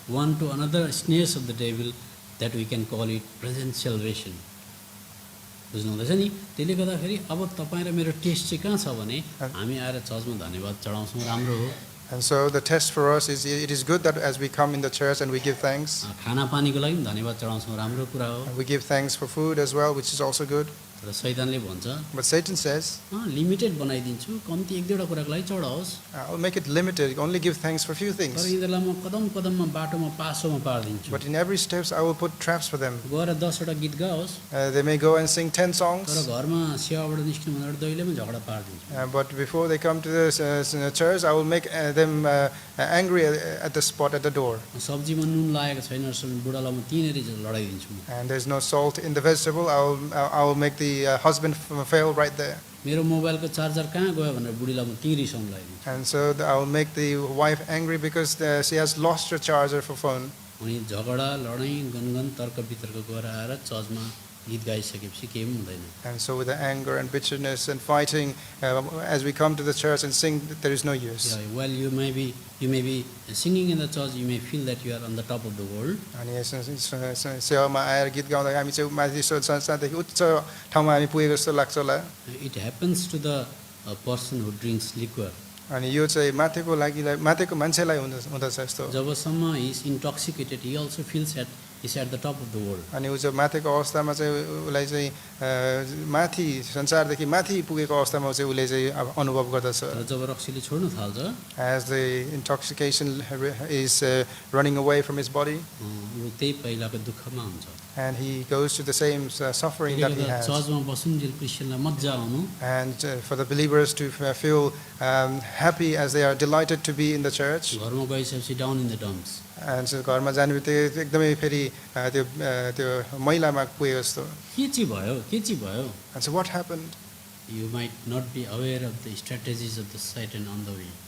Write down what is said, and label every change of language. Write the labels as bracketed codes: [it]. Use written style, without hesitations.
[en] one to another snares of the devil that we can call it present salvation [ne] बुझ्नु हुँदैछ नि त्यसले गर्दाखेरि अब तपाईँ र मेरो टेस्ट चाहिँ कहाँ छ भने हामी आएर चर्चमा धन्यवाद चढाउँछौँ राम्रो हो [en] And so the test for us is, it is good that as we come in the church and we give thanks, [ne] खानापानीको लागि पनि धन्यवाद चढाउँछौँ राम्रो कुरा हो [en] and we give thanks for food as well, which is also good. [ne] र शैतानले भन्छ [en] But Satan says, [ne] लिमिटेड बनाइदिन्छु कम्ती एक दुईवटा कुराको लागि चढाओस् [en] I'll make it limited, only give thanks for few [ne] तर [en] things. [ne] यिनीहरूलाई म कदम कदममा बाटोमा पासोमा पारिदिन्छु [en] But in every steps I will put traps for them. [ne] गएर 10वटा गीत गाओस् [en] They may go and sing 10 [ne] तर [en] songs, [ne] घरमा सेवाबाट निस्किनुभन्दा दैले पनि झगडा पारिदिन्छु [en] but before they come to the church, I will make them angry at the spot at the door. [ne] सब्जीमा नुन लागेको छैन रहेछ बुढालाई म त्यहीँनिर लडाइदिन्छु म [en] And there's no salt in the vegetable, I will make the husband fail right there. [ne] मेरो मोबाइलको चार्जर कहाँ गयो भनेर बुढीलाई म त्यहीँ रिसाउनु लगाइदिन्छु [en] And so I will make the wife angry because she has lost her charger for phone. [ne] अनि झगडा लडाइँ गनगन तर्क वितर्क गरेर आएर चर्चमा गीत गाइसकेपछि केही पनि हुँदैन [en] And so with the anger and bitterness and fighting, as we come to the church and sing, there is no use. Well, you may be singing in the church, you may feel that you are on the top of the world. [ne] अनि सेवामा आएर गीत गाउँदा हामी चाहिँ माथि संसारदेखि उच्च ठाउँमा हामी पुगेको जस्तो लाग्छ होला. [en] It happens to the person who drinks liquor. [ne] अनि यो चाहिँ माथिको मान्छेलाई हुँदछ यस्तो. [en] जबसम्म he is intoxicated, he also feels that he's at the top of the world. [ne] अनि ऊ चाहिँ माथिको अवस्थामा चाहिँ उसलाई चाहिँ माथि संसारदेखि माथि पुगेको अवस्थामा चाहिँ उसले चाहिँ अब अनुभव गर्दछ. तर जब रक्सीले छोड्न थाल्छ [en] As the intoxication is running away from his body, [ne] ऊ त्यही पहिलाको दुःखमा हुन्छ [en] and he goes to the same suffering that he has. [ne] चर्चमा बसुन्जेल क्रिस्चियनलाई मजा आउनु [en] And for the believers to feel happy as they are delighted to be in the church. [ne] घरमा गइसकेपछि [en] down in the dumps And so [ne] घरमा जाने बित्तिकै एकदमै फेरि त्यो मैलामा पुगेको जस्तो. के चाहिँ भयो [en] And so what happened? You might not be aware of the strategies of the Satan on the way.